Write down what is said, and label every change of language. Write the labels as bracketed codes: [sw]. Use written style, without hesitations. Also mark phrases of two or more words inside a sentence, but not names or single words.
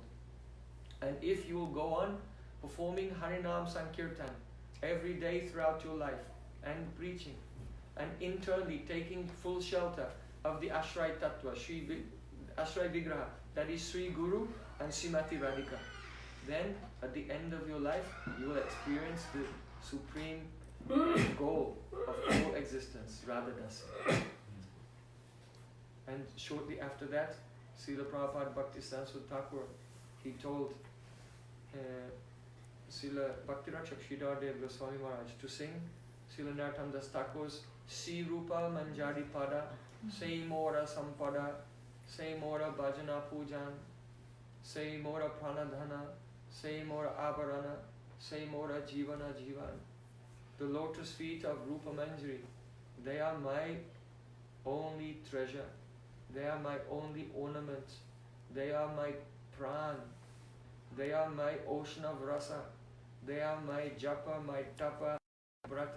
[en] And if you will go on performing Harinam Sankirtan every day throughout your life and preaching and internally taking full shelter of the Ashray Tattva, Ashray Vigraha, that is Sri Guru and Srimati Radhika, then at the end of your life you will experience the supreme goal of all existence, Radha Dasi. And shortly after that, Srila Prabhupada Bhaktisiddhanta Thakur, he told Srila Bhaktirakshak Sridhar Dev Goswami Maharaj to sing Srila Narottam Das Thakur's Si Rupa Manjari Pada, [bn] সেই মোর সম্পদ, সেই মোর ভজন পূজন, সেই মোর প্রাণধন, সেই মোর আভরণ, সেই মোর জীবন জীবন. [en] The lotus feet of Rupa Manjari, they are my only treasure. They are my only ornament. They are my pran. They are my ocean of rasa. They are my japa, my tapa, brata.